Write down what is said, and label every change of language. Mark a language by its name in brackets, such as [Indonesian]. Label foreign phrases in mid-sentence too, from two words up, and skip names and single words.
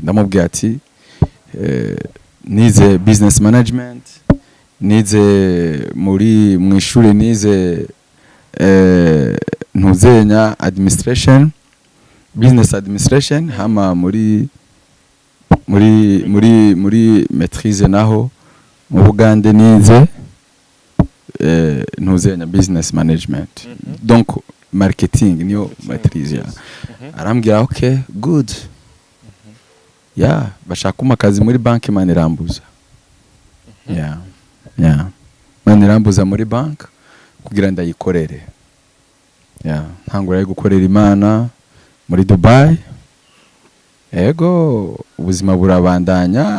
[Rundi] Ndamubwira ati nize [English] business management, [Rundi] nize mu ishuri nize ntuzenya administration, [English] business administration, [Rundi] hama muri maîtrise naho mu Bugande nize ntuzenya [English] business management. [Rundi] Donc marketing niyo maîtrise. Arambwira [English] okay good. [Rundi] Yeah, bashaka umakazi muri banki Manirambuza. Yeah. Manirambuza muri banki kugira ndayikorere. Yeah, ntangura gukorera Imana muri Dubai. Ego ubuzima burabandanya.